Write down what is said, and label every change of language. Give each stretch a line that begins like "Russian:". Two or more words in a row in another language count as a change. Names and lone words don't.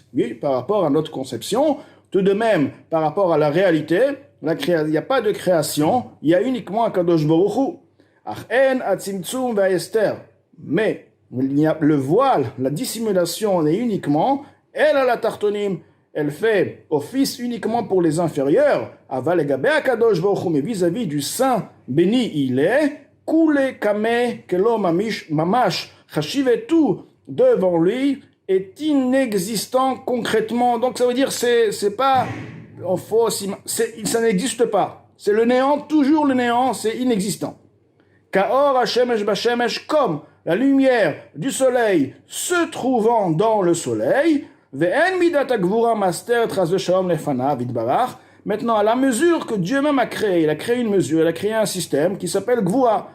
French: Oui, par rapport à notre conception, tout de même, par rapport à la réalité, il n'y a pas de création, il y a uniquement un Kadosh Baruch Hu.
Hebrew: אכן הצמצום והסתר.
French: Mais le voile, la dissimulation est uniquement, elle a la tartonim, elle fait office uniquement pour les inférieurs,
Hebrew: אבל אגבי הקדוש ברוך הוא,
French: mais vis-à-vis du saint béni il est,
Hebrew: כולא קמיה כלא ממש, חשיב
French: tout devant lui est inexistant concrètement. Donc ça veut dire c'est pas, ça n'existe pas. C'est le néant, toujours le néant, c'est inexistant.
Hebrew: כאור השמש בשמש,
French: comme la lumière du soleil se trouvant dans le soleil, mais Maintenant, à la mesure que Dieu même a créé, il a créé une mesure, il a créé un système qui s'appelle Gvura.